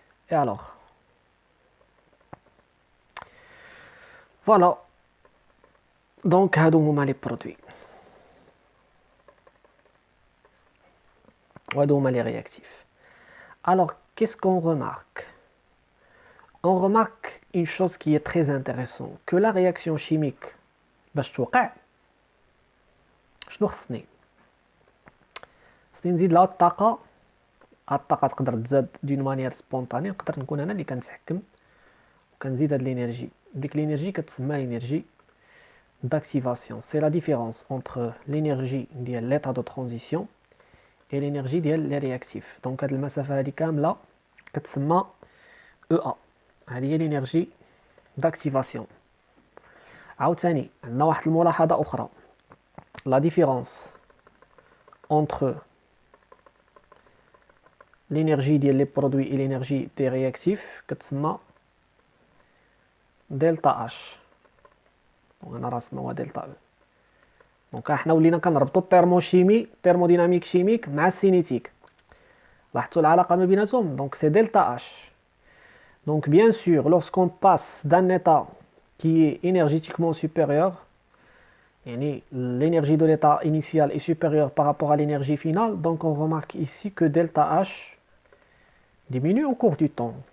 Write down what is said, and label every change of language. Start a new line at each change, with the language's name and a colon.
French: et alors voilà.
Arabic: donc هادو هما لي برودوي وهادو هما لي رياكتيف.
French: alors qu'est-ce qu'on remarque? on remarque une chose qui est très intéressante, que la réaction chimique
Arabic: باش توقع شنو خصني نزيد لها الطاقه. الطاقه تقدر تزاد دون مانيير سبونطاني، نقدر نكون انا اللي كنتحكم وكنزيد هاد لينيرجي. ديك لينيرجي كتسمى لينيرجي d'activation.
French: c'est la différence entre l'énergie
Arabic: ديال
French: l'état de transition et l'énergie ديال les réactifs.
Arabic: donc هاد المسافه هادي كامله كتسمى EA، هذه هي
French: l'énergie d'activation.
Arabic: عاوتاني عندنا واحد الملاحظه اخرى،
French: la différence entre l'énergie
Arabic: ديال
French: les produits et l'énergie des réactifs كتسمى delta H. Donc, on a rassemblé delta E.
Arabic: Donc, احنا ولينا كنربطوا الترموشيمي
French: thermodynamique chimique
Arabic: مع السينيتيك. لاحظتوا العلاقة ما بيناتهم.
French: Donc, c'est delta H. Donc, bien sûr, lorsqu'on passe d'un état qui est énergétiquement supérieur, l'énergie de l'état initial est supérieure par rapport à l'énergie finale, donc on remarque ici que delta H diminue au cours du temps.